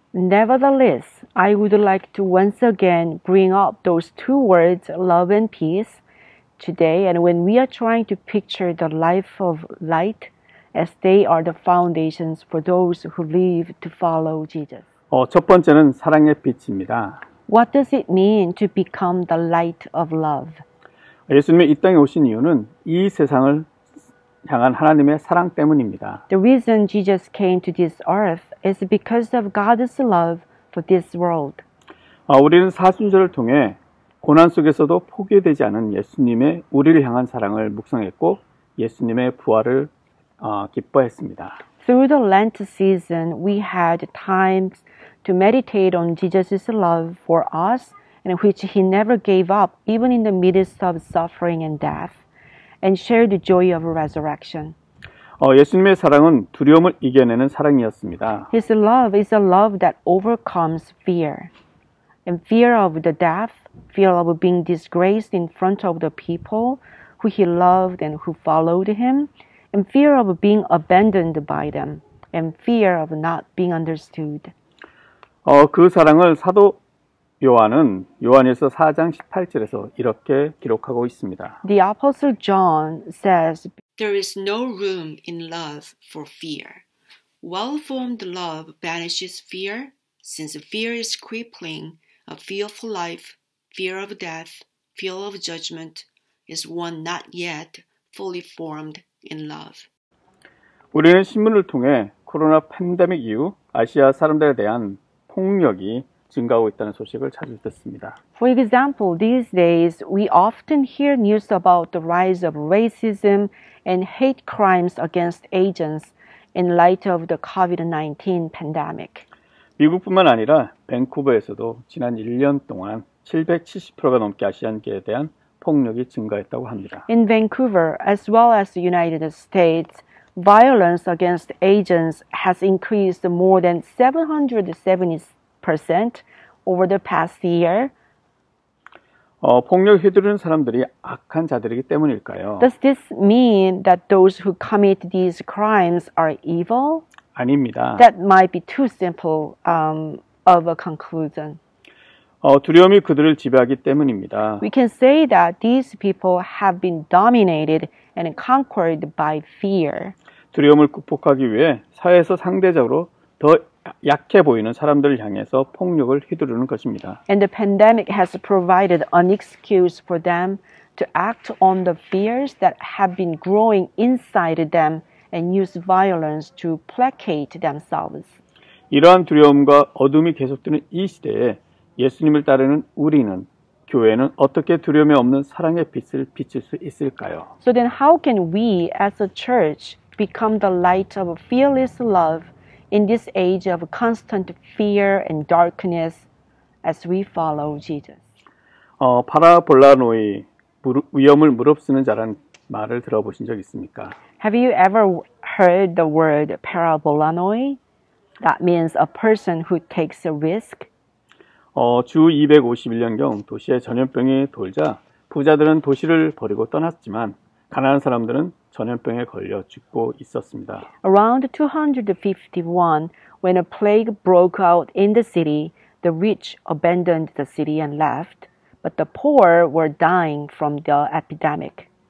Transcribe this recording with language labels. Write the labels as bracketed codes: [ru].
[en] Nevertheless, I would like to once again bring up those two words, love and peace, today, and when we are trying to picture the life of light, as they are the foundations for those who live to follow Jesus. [ko] 첫 번째는 사랑의 빛입니다. [en] What does it mean to become the light of love? [ko] 예수님이 이 땅에 오신 이유는 이 세상을 향한 하나님의 사랑 때문입니다. [en] The reason Jesus came to this earth is because of God's love for this world. [ko] 우리는 사순절을 통해 고난 속에서도 포기되지 않은 예수님의 우리를 향한 사랑을 묵상했고 예수님의 부활을 기뻐했습니다. [en] Through the Lent season, we had times to meditate on Jesus' love for us, in which He never gave up, even in the midst of suffering and death, and share the joy of resurrection. [ko] 예수님의 사랑은 두려움을 이겨내는 사랑이었습니다. [en] His love is a love that overcomes fear. And fear of the death, fear of being disgraced in front of the people who He loved and who followed Him, and fear of being abandoned by them, and fear of not being understood. [ko] 그 사랑을 사도 요한은 요한일서 4장 18절에서 이렇게 기록하고 있습니다. [en] The Apostle John says, There is no room in love for fear. Well-formed love banishes fear, since fear is crippling. A fear of life, fear of death, fear of judgment is one not yet fully formed in love. [ko] 우리는 신문을 통해 코로나 팬데믹 이후 아시아 사람들에 대한 폭력이 증가하고 있다는 소식을 자주 듣습니다. [en] For example, these days we often hear news about the rise of racism and hate crimes against Asians in light of the COVID-19 pandemic. [ko] 미국뿐만 아니라 밴쿠버에서도 지난 1년 동안 770%가 넘게 아시안계에 대한 폭력이 증가했다고 합니다. [en] In Vancouver, as well as the United States, violence against Asians has increased more than 770% over the past year. [ko] 폭력 휘두르는 사람들이 악한 자들이기 때문일까요? [en] Does this mean that those who commit these crimes are evil? [ko] 아닙니다. [en] That might be too simple of a conclusion. [ko] 두려움이 그들을 지배하기 때문입니다. [en] We can say that these people have been dominated and conquered by fear. [ko] 두려움을 극복하기 위해 사회에서 상대적으로 더 약해 보이는 사람들을 향해서 폭력을 휘두르는 것입니다. [en] And the pandemic has provided an excuse for them to act on the fears that have been growing inside them and use violence to placate themselves. [ko] 이러한 두려움과 어둠이 계속되는 이 시대에 예수님을 따르는 우리는 교회는 어떻게 두려움이 없는 사랑의 빛을 비칠 수 있을까요? [en] So then how can we as a church become the light of fearless love in this age of constant fear and darkness as we follow Jesus? [ko] 파라볼라노이 위험을 무릅쓰는 자라는 말을 들어보신 적 있습니까? [en] Have you ever heard the word parabolanoi? That means a person who takes a risk. [ko] 주 251년경 도시에 전염병이 돌자 부자들은 도시를 버리고 떠났지만 가난한 사람들은 전염병에 걸려 죽고 있었습니다. [en] Around 251, when a plague broke out in the city, the rich abandoned the city and left, but the poor were dying from the epidemic.